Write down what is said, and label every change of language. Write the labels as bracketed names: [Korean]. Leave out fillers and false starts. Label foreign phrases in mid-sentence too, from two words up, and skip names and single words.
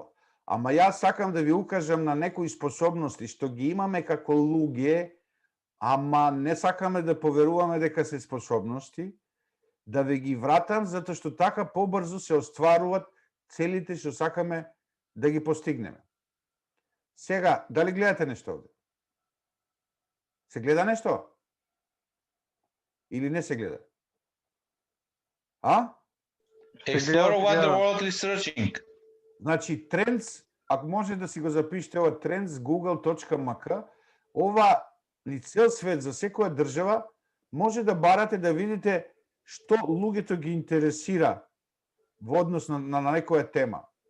[Macedonian] Ама јас сакам да ви укажам на некои способности што ги имаме како луѓе, ама не сакаме да поверуваме дека се способности, да ви ги вратам затоа што така побрзо се остваруваат целите што сакаме да ги постигнеме. Сега, дали гледате нешто овде? Се гледа нешто? Или не се гледа? А? [English] Explore what the world is searching. [Macedonian] Значи, Trends, ако може да си го запишете ова trendsgoogle.mk, ова ни цел свет за секоја држава, може да барате да видите што луѓето ги интересира во однос на некоја тема.